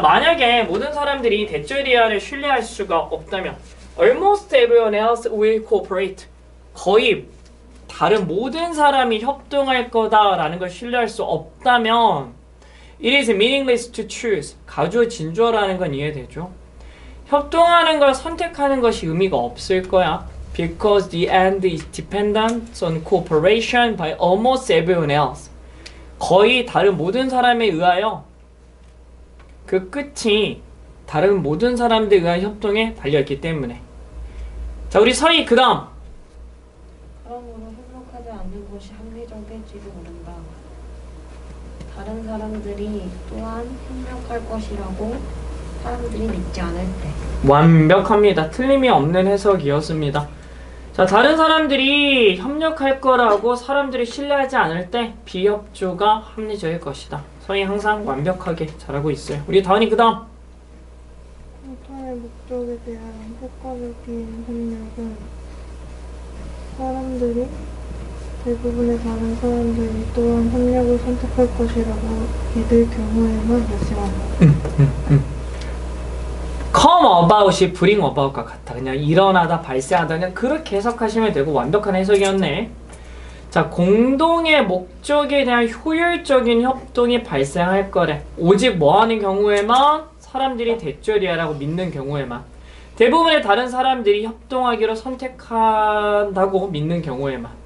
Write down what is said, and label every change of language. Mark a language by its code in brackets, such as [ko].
[ko] 만약에 모든 사람들이 대절이야를 신뢰할 수가 없다면 [en] almost everyone else will cooperate. [ko] 거의 다른 모든 사람이 협동할 거다라는 걸 신뢰할 수 없다면 [en] it is meaningless to choose. [ko] 가주어진주어라는 건 이해되죠? 협동하는 걸 선택하는 것이 의미가 없을 거야. [en] Because the end is dependent on cooperation by almost everyone else. [ko] 거의 다른 모든 사람에 의하여 그 끝이 다른 모든 사람들에 의한 협동에 달려있기 때문에. 자, 우리 서희 그 다음. 그러므로 협력하지 않는 것이 합리적일지도 모른다. 다른 사람들이 또한 협력할 것이라고 사람들이 믿지 않을 때. 완벽합니다. 틀림이 없는 해석이었습니다. 자, 다른 사람들이 협력할 거라고 사람들이 신뢰하지 않을 때 비협조가 합리적일 것이다. 서희 항상 완벽하게 잘하고 있어요. 우리 다은이 그 다음. 공통의 목적에 대한 효과적인 협력은 사람들이 대부분의 다른 사람들이 또한 협력을 선택할 것이라고 믿을 경우에만 발생한다. come about이 bring about과 같아. 그냥 일어나다 발생하다 그냥 그렇게 해석하시면 되고 완벽한 해석이었네. 자, 공동의 목적에 대한 효율적인 협동이 발생할 거래. 오직 뭐 하는 경우에만? 사람들이 대절이야라고 믿는 경우에만. 대부분의 다른 사람들이 협동하기로 선택한다고 믿는 경우에만.